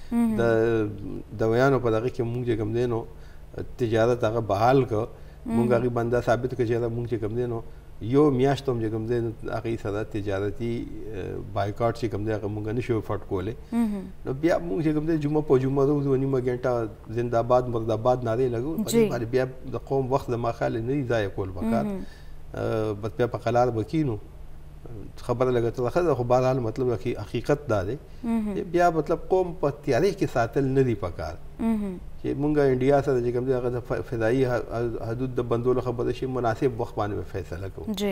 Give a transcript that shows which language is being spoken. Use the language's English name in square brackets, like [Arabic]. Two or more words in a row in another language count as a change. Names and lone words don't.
[Pashto] د دویانو په دغه کې موږ چې کوم دی نو تجارت هغه بحال کړه. موږ هغې باندې دا ثابت کړه چې موږ چې کوم دی نو یو میاشت هم چې کوم دی هغې سره تجارتي بایکاټ چې کوم دی هغه موږ نه شو افورډ کولی. نو بیا موږ چې کوم دی جمعه په جمعه روز و نیمه ګنټه زنده‌باد مرده‌باد نارې لګو په دې باندې بیا د قوم وخت زما خیال نه دی ضایع کول پکار. بس بیا په قلار به کینو خبره لګه ترخه ده خو بهرحال مطلب حقیقت دا دی بیا مطلب قوم په تیارۍ کې ساتل نه دي پکار چې مونږ انډیا سره چې کوم دی هغه د فضایي حدود د بندولو خبره شي مناسب وخت باندې فیصله کوو.